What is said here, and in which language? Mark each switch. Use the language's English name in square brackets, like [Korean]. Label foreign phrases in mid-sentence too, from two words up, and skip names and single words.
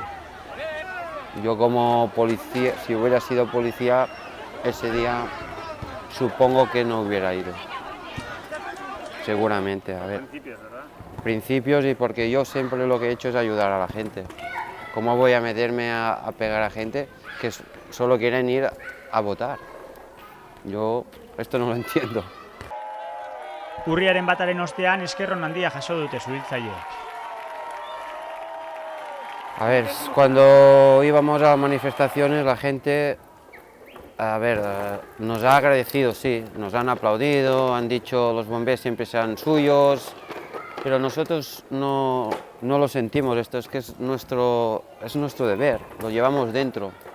[Spanish] Yo como policía, si hubiera sido policía ese día, supongo que no hubiera ido. Seguramente, a ver. Principios y porque yo siempre lo que he hecho es ayudar a la gente. ¿Cómo voy a meterme a pegar a gente que solo quieren ir a votar? Yo esto no lo entiendo. [Basque] Urriaren bataren ostean eskerron handia jaso dute suhiltzaileek. [Spanish] A ver, cuando íbamos a las manifestaciones la gente, nos ha agradecido, sí, nos han aplaudido, han dicho los bomberos siempre sean suyos, pero nosotros no lo sentimos, esto es que es nuestro deber, lo llevamos dentro.